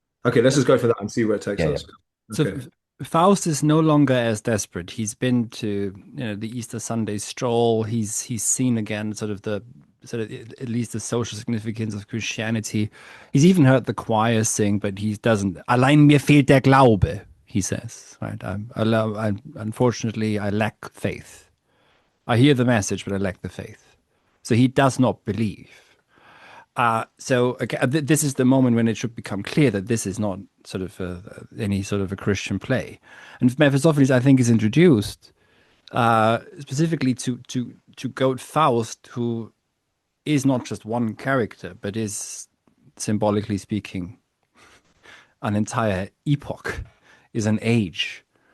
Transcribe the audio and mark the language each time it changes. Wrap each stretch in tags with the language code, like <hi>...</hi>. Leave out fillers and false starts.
<en>Okay, let's just go for that and see where it takes Yeah, yeah. us. So Okay. Faust is no longer as desperate. He's been to, the Easter Sunday stroll. He's seen again at least the social significance of Christianity. He's even heard the choir sing, but he doesn't.</en> <de>Allein mir fehlt der Glaube,</de> <en>he says. Right. Unfortunately, I lack faith. I hear the message, but I lack the faith. So he does not believe. So okay, this is the moment when it should become clear that this is not sort of any sort of a Christian play. And Mephistopheles, I think, is introduced specifically to goat Faust, who is not just one character, but is, symbolically speaking, an entire epoch, is an age.</en>